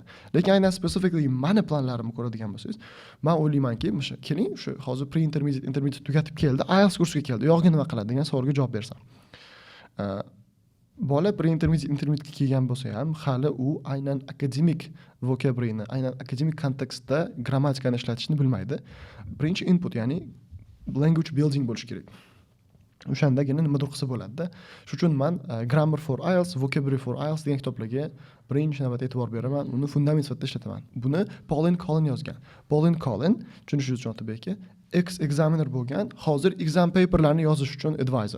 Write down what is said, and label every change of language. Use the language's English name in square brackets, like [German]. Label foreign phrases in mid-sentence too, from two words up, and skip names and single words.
[Uzbek] Lekin aynan specifically mani planlarimni ko'radigan bo'lsangiz, men o'ylaymanki, keling, shu hozir intermediate tugatib keldi, IELTS kursiga keldi. Yo'g'i nima qiladi degan savolga javob bersam. Bola intermediate kelgan bo'lsa ham, hali u aynan akademik vokabularni, aynan akademik kontekstda grammatikani ishlatishni bilmaydi. Birinchi input, ya'ni [English] language building [Uzbek] bo'lishi kerak. O'shandagina nimadir qilsa bo'ladi-da. Shuning uchun men Grammar for IELTS, Vocabulary for IELTS degan kitoblarga birinchi navbatda e'tibor beraman. Uni fundament sifatida ishlataman. Buni Pauline Collin yozgan. Pauline Collin, tushunishingiz uchun Otabekka, ex-examiner bo'lgan, hozir [English] exam paperlarni [Uzbek] yozish uchun advisor.